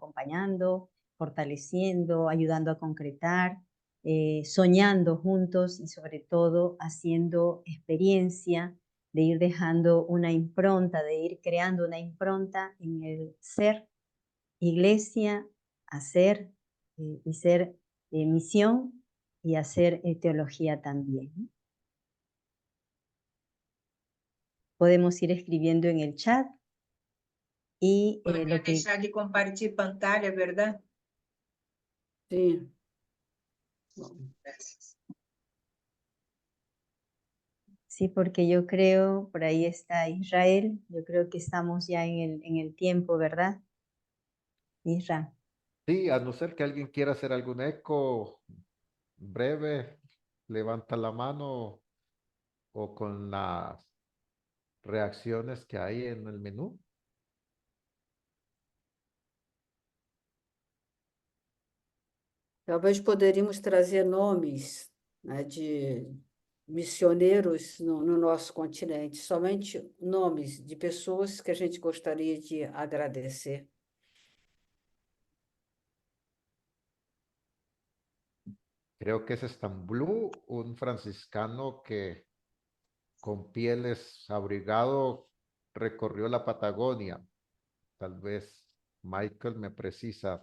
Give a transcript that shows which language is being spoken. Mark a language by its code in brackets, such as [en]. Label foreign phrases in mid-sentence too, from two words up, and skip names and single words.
[es] Acompañando, fortaleciendo, ayudando a concretar, soñando juntos y sobre todo haciendo experiencia de ir dejando una impronta, de ir creando una impronta en el ser iglesia, hacer y ser misión y hacer teología también, ¿no? Podemos ir escribiendo en el chat y Podem lo que... [pt] deixar de compartilhar [es] pantalla, ¿verdad? Sí. Gracias. Sí, porque yo creo, por ahí está Israel, yo creo que estamos ya en el tiempo, ¿verdad? Israel. Sí, a no ser que alguien quiera hacer algún eco breve, levanta la mano o con las reacciones que hay en el menú. [pt] Talvez poderíamos trazer nomes, né, de missioneiros no nosso continente, somente nomes de pessoas que a gente gostaria de agradecer. [es] Creo que es Estambulú, un franciscano que con pieles abrigado recorrió la Patagonia. Tal vez Michael me precisa.